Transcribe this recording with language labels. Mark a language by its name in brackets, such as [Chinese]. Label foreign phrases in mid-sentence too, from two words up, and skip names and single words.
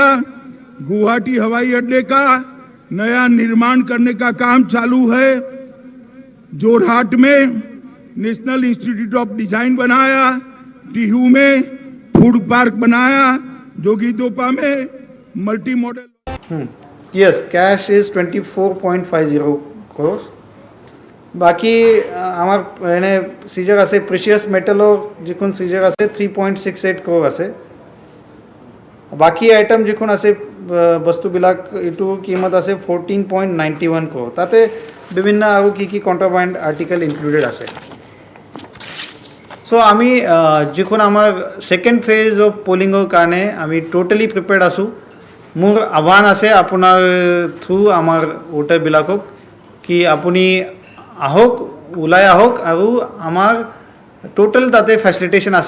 [Hindi] गुवाहाटी हवाई अड्डे का नया निर्माण करने का काम चालू है। जोरहाट में नेशनल इंस्टीट्यूट ऑफ डिजाइन बनाया, टिहू में [English] food park [Hindi] बनाया, जोगीदोपा में [English] multi modal. Yes, cash is 24.50 crores. [Assamese] বাকি আমার এনে সিজার আছে [English] precious metal [Assamese] যিখন সিজার আছে 3.68 crore আছে। বাকি আইটেম যিখন আছে বস্তুবিলাক এইটো কিমত আছে 14.91 crore। তাতে বিভিন্ন আৰু কি [English] contraband article included [Assamese] আছে। সো আমি যিখন আমাৰ [English] second phase of polling [Assamese] কাৰণে আমি [English] totally prepared [Assamese] আছো। মোৰ আহ্বান আছে আপোনাৰ থ্ৰু আমাৰ ভোটাৰবিলাকক কি আপুনি আহক, ওলাই আহক আৰু আমাৰ টোটাল তাতে ফেচিলিটেশ্যন আছে।